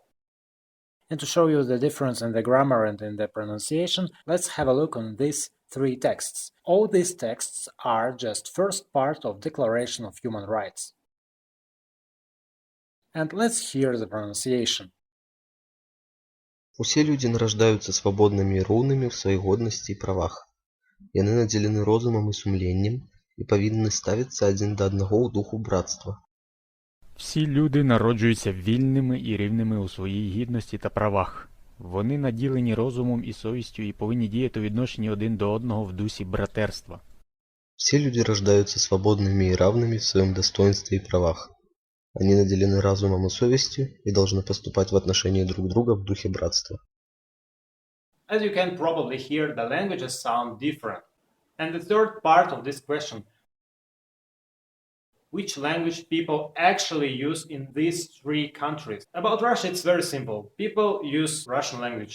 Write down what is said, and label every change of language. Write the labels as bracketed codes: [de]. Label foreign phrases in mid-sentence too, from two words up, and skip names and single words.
[en] And to show you the difference in the grammar and in the pronunciation, let's have a look on these three texts. All these texts are just first part of Declaration of Human Rights. And let's hear the pronunciation. [be] Усе людзі нараждаюцца свабоднымі і роўнымі ў сваёй годнасці і правах. Яны надзелены розумам і сумленнем і павінны ставіцца адзін да аднаго ў духу братства. [uk] Всі люди народжуються вільними і рівними у своїй гідності та правах. Вони наділені розумом і совістю і повинні діяти у відношенні один до одного в дусі братерства. [ru] Все люди рождаются свободными и равными в своем достоинстве и правах. Они наделены разумом и совестью и должны поступать в отношении друг друга в духе братства. [en] As you can probably hear, the languages sound different. And the third part of this question, which language people actually use in these three countries? About Russia, it's very simple. People use Russian language.